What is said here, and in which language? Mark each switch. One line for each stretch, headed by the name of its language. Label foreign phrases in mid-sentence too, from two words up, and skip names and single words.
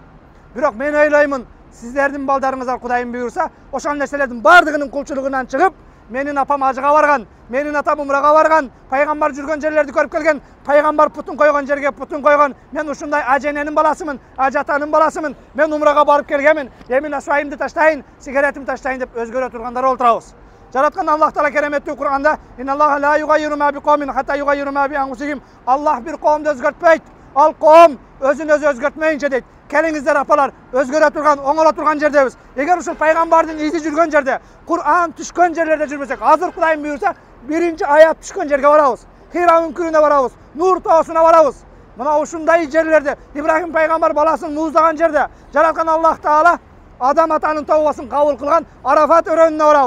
Kyrgyz: Бирок мен ойлоймун, сиздердин балдарыңыздар Кудайым буйрса, ошол нерселердин бардыгынын кулчулугунан чыгып, Менин апам ажыга барган, менин атам умрага барган, пайгамбар жүргөн жерлерди көрүп келген, пайгамбар путун койгон жерге путун койгон. Мен ушундай ажененин баласымын, ажатанын баласымын. Мен умрага барып келгенмин. Эми насвайымды таштайын, сигаретимди таштайын деп өзгөрө тургандар олтурабыз. Жараткан Аллах Таала кереметтүү Кур'анда
Arabic: "إن الله لا يغير ما بقوم حتى يغيروا ما بأنفسهم".
Kyrgyz: Аллах бир коомду өзгөртпөйт. Ал коом өзүн өзү өзгөртмөйүнчө дейт. Келиңиздер апалар, өзгөрө турган, оңоло турган жердебиз. Эгер ушул пайгамбардын изи жүргөн жерде, Кур'ан түшкөн жерлерде жүрбөсөк, азыр Кудайым буйрса, биринчи аят түшкөн жерге барабыз. Хира үңкүрүнө барабыз, Нур тоосуна барабыз. Мына ушундай жерлерде Ибрахим пайгамбар баласын муздаган жерде жараткан Аллах Таала Адам атанын тообасын кабыл кылган Арафат өрөөнүнө барабыз.